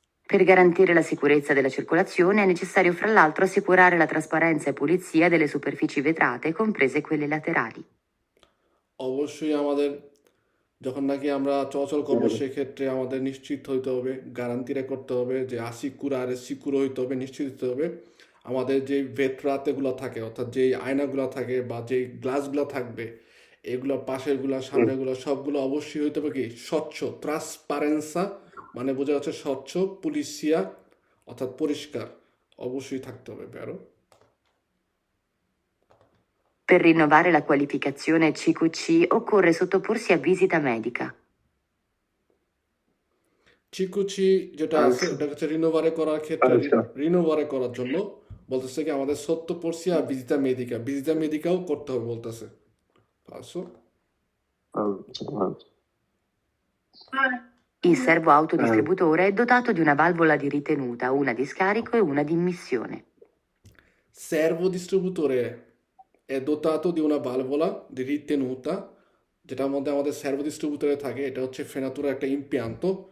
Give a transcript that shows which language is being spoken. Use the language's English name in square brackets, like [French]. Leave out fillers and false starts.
[Italian] Per garantire la sicurezza della circolazione è necessario fra l'altro assicurare la trasparenza e pulizia delle superfici vetrate, comprese quelle laterali. [Bangla] অবশ্যই আমাদের যখন নাকি আমরা চলাচল করবো [Italian] Vero. [Bangla] সেক্ষেত্রে আমাদের নিশ্চিত হইতে হবে, গ্যারান্টিটা করতে হবে যে আসিকুরা আর সিকুরো হইতে হবে, নিশ্চিত হতে হবে আমাদের যে ভেটরাতেগুলো থাকে, অর্থাৎ যেই আয়নাগুলো থাকে বা যেই গ্লাসগুলো থাকবে, এগুলো পাশেরগুলো সামনেগুলো সবগুলো অবশ্যই হইতে হবে কি স্বচ্ছ, ট্রান্সপারেন্সা, মানে বোঝা যাচ্ছে স্বচ্ছ, পুলিশিয়া অর্থাৎ পরিষ্কার অবশ্যই থাকতে হবে প্যারো। [Italian] Per rinnovare la qualificazione CQC occorre sottoporsi a visita medica. [Bangla] চিকুচি যেটা আছে [Italian] Falso. [Bangla] ওটা হচ্ছে রিনোভারে করার ক্ষেত্রে, [Italian] Falso. [Bangla] রিনোভারে করার জন্য বলতেছে কি আমাদের সত্য পড়ছি আর ভিজিটা মেডিকাও করতে হবে বলতেছে। পাঁচশো [Italian] Falso. Falso. Il servo autodistributore è dotato di una valvola di ritenuta, una di scarico e una di immissione. servo distributore è dotato di una valvola di ritenuta, [Bangla] যেটার মধ্যে আমাদের সার্ভো ডিস্ট্রিবিউটরে থাকে, এটা হচ্ছে ফেনাতুরা একটা ইমপ্লান্টো।